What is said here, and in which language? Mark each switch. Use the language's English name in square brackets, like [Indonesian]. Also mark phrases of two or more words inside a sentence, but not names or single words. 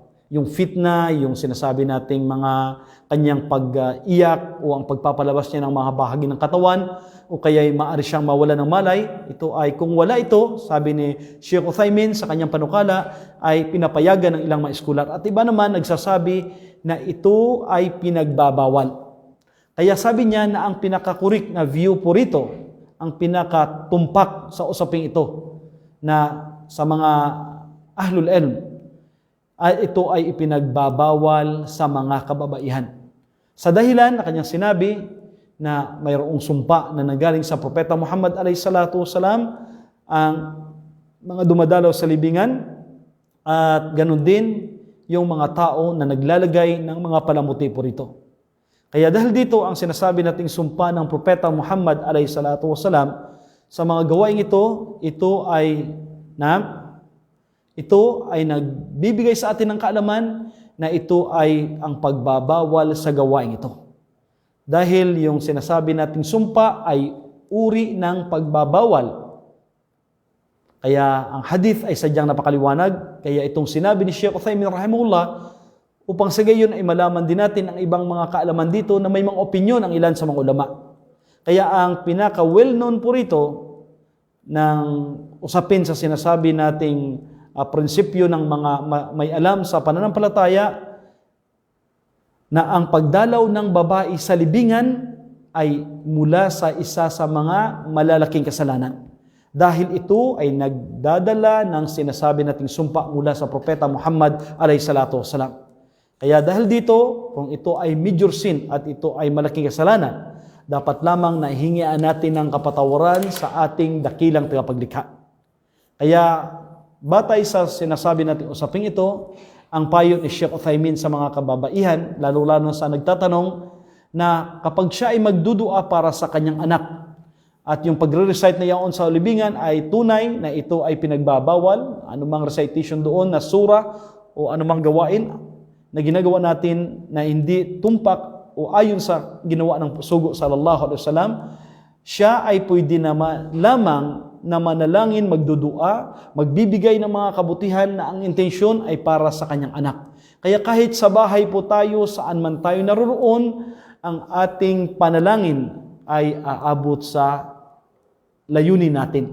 [Filipino] Yung fitna, yung sinasabi nating mga kanyang pag-iyak o ang pagpapalabas niya ng mga bahagi ng katawan o kaya maaari siyang mawala ng malay, ito ay kung wala ito, sabi ni Sheikh Uthaymin sa kanyang panukala, ay pinapayagan ng ilang mga eskular. At iba naman nagsasabi na ito ay pinagbabawal. Kaya sabi niya na ang pinakakurik na view po rito, ang pinakatumpak sa usaping ito na sa mga [Arabic] أهل العلم, [Filipino] ay ito ay ipinagbabawal sa mga kababaihan. Sa dahilan na kanyang sinabi na mayroong sumpa na nanggaling sa Propeta Muhammad [Arabic] عليه الصلاة والسلام, [Filipino] ang mga dumadalaw sa libingan At ganun din yung mga tao na naglalagay ng mga palamotipo rito. Kaya dahil dito ang sinasabi nating sumpa ng Propeta Muhammad [Arabic] عليه الصلاة والسلام [Filipino] sa mga gawain ito ay nagbibigay sa atin ng kaalaman na ito ay ang pagbabawal sa gawain ito. Dahil yung sinasabi nating sumpa ay uri ng pagbabawal. Kaya ang hadith ay sadyang napakaliwanag. Kaya itong sinabi ni Sheikh Uthaymin rahimahullah, upang sa gayon ay malaman din natin ang ibang mga kaalaman dito na may mga opinyon ang ilan sa mga ulama. Kaya ang pinaka well-known po rito ng usapin sa sinasabi nating prinsipyo ng mga may alam sa pananampalataya na ang pagdalaw ng babae sa libingan ay mula sa isa sa mga malalaking kasalanan. Dahil ito ay nagdadala ng sinasabi nating sumpa mula sa Propeta Muhammad [Arabic] عليه الصلاة والسلام. [Filipino] Kaya dahil dito, kung ito ay [English] major sin [Filipino] at ito ay malaking kasalanan, dapat lamang na hingian natin ng kapatawaran sa ating dakilang tagapaglikha. Kaya batay sa sinasabi nating usaping ito, ang payo ni Sheikh Uthaymin sa mga kababaihan, lalo-lalo sa nagtatanong na kapag siya ay magdudua para sa kanyang anak, at yung pagre-recite na yaon sa libingan ay tunay na ito ay pinagbabawal, anumang recitation doon na sura o anumang gawain na ginagawa natin na hindi tumpak o ayon sa ginawa ng sugo [Arabic] صلى الله عليه وسلم, [Filipino] siya ay pwede naman lamang na manalangin, magdudua, magbibigay ng mga kabutihan na ang intensyon ay para sa kanyang anak. Kaya kahit sa bahay po tayo, saan man tayo naroroon, ang ating panalangin ay aabot sa layunin natin.